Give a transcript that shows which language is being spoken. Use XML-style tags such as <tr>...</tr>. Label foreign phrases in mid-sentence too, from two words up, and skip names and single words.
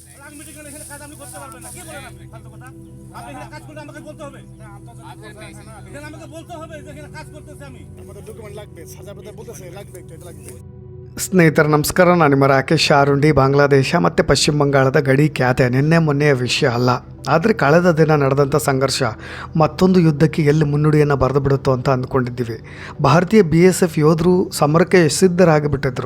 <bn>মিটিং এর এখানে কাজ আপনি করতে পারবেন না, কি বলেন আপনি? ফালতু কথা। আপনি এখানে কাজ করলে আমাকে বলতে হবে, এখানে আমাকে বলতে হবে যে এখানে কাজ করতেছি আমি। আমাদের ডকুমেন্ট লাগবে, সাজা পেতে বলতেছে লাগবে, এটা লাগবে।</bn> <kn>ಸ್ನೇಹಿತರೆ ನಮಸ್ಕಾರ. ನಾನು ನಿಮ್ಮ ರಾಕೇಶ್ ಶಾರುಂಡಿ. ಬಾಂಗ್ಲಾದೇಶ ಮತ್ತು ಪಶ್ಚಿಮ ಬಂಗಾಳದ ಗಡಿ ಖ್ಯಾತೆ ನಿನ್ನೆ ಮೊನ್ನೆಯ ವಿಷಯ ಅಲ್ಲ. ಆದರೆ ಕಳೆದ ದಿನ ನಡೆದಂಥ ಸಂಘರ್ಷ ಮತ್ತೊಂದು ಯುದ್ಧಕ್ಕೆ ಎಲ್ಲಿ ಮುನ್ನುಡಿಯನ್ನು ಬರೆದು ಬಿಡುತ್ತೋ ಅಂತ ಅಂದ್ಕೊಂಡಿದ್ದೀವಿ. ಭಾರತೀಯ BSF ಯೋಧರು ಸಮರಕ್ಕೆ ಸಿದ್ಧರಾಗಿಬಿಟ್ಟಿದ್ರು.</kn>